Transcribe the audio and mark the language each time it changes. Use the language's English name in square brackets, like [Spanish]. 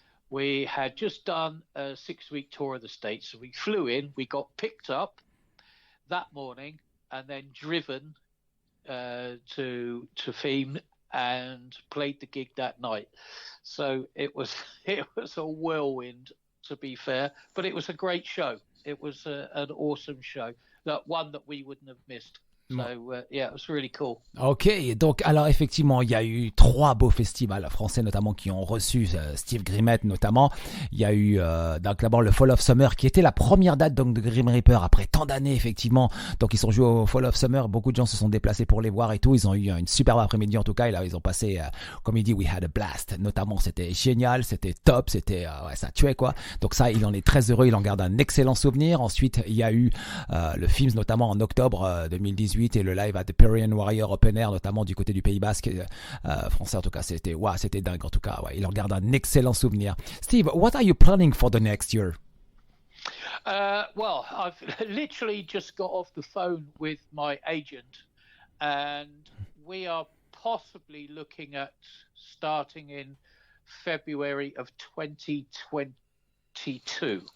[English] We had just done a 6-week tour of the States. So we flew in, we got picked up that morning and then driven to Theme and played the gig that night. So it was a whirlwind, to be fair, but it was a great show. It was an awesome show, one that we wouldn't have missed. So, yeah, it was really cool. [French] Ok, donc alors effectivement, il y a eu 3 beaux festivals français notamment qui ont reçu Steve Grimmett notamment. Il y a eu donc d'abord le Fall of Summer qui était la première date donc de Grim Reaper après tant d'années effectivement. Donc ils sont joués au Fall of Summer, beaucoup de gens se sont déplacés pour les voir et tout. Ils ont eu une superbe après-midi en tout cas et là ils ont passé, comme il dit, [English] we had a blast. [French] Notamment c'était génial, c'était top, c'était ouais, ça tuait quoi. Donc ça, il en est très heureux, il en garde un excellent souvenir. Ensuite, il y a eu le film notamment en octobre 2018 et le live à The Parian Warrior Open Air, notamment du côté du Pays Basque français. En tout cas, c'était dingue. En tout cas, ouais, il en garde un excellent souvenir. [English] Steve, what are you planning for the next year? Well, I've literally just got off the phone with my agent, and we are possibly looking at starting in February of 2022.